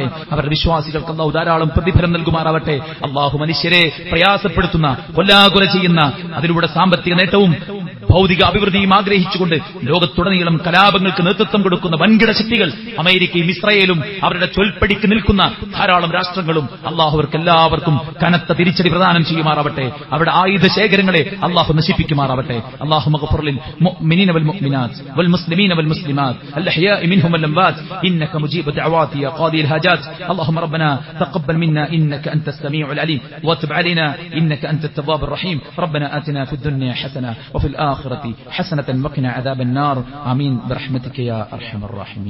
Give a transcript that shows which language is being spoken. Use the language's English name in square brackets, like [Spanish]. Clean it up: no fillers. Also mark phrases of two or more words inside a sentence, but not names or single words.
[Malayalam] അവരുടെ വിശ്വാസികൾക്ക് അള്ളാഹു ധാരാളം പ്രതിഫലം നൽകുമാറാവട്ടെ. അള്ളാഹു മനുഷ്യരെ പ്രയാസപ്പെടുത്തുന്ന, കൊല്ലാകൊല ചെയ്യുന്ന, അതിലൂടെ സാമ്പത്തിക നേട്ടവും ഭൗതിക അഭിവൃദ്ധിയും ആഗ്രഹിച്ചുകൊണ്ട് ലോകത്തുടനീളം കലാപങ്ങൾക്ക് നേതൃത്വം കൊടുക്കുന്ന വൻകിട ശക്തികൾ അമേരിക്കയും ഇസ്രായേലും അവരുടെ ചൊൽപ്പടിക്ക് നിൽക്കുന്ന ധാരാളം രാഷ്ട്രങ്ങളും അള്ളാഹു അവർക്കെല്ലാവർക്കും കനത്ത തിരിച്ചടി പ്രദാനം ചെയ്യുമാറാവട്ടെ. അവരുടെ ആയുധ ശേഖരങ്ങളെ അള്ളാഹു നശിപ്പിക്കുമാറാവട്ടെ. [Arabic] اللهم اغفر للمؤمنين والمؤمنات والمسلمين والمسلمات الأحياء منهم والأموات إنك مجيب الدعوات يا قاضي الحاجات. اللهم ربنا تقبل منا إنك أنت السميع العليم وتب علينا إنك أنت التواب الرحيم. ربنا آتنا في الدنيا حسنة وفي الآخرة حسنة وقنا عذاب النار. آمين برحمتك يا أرحم الراحمين.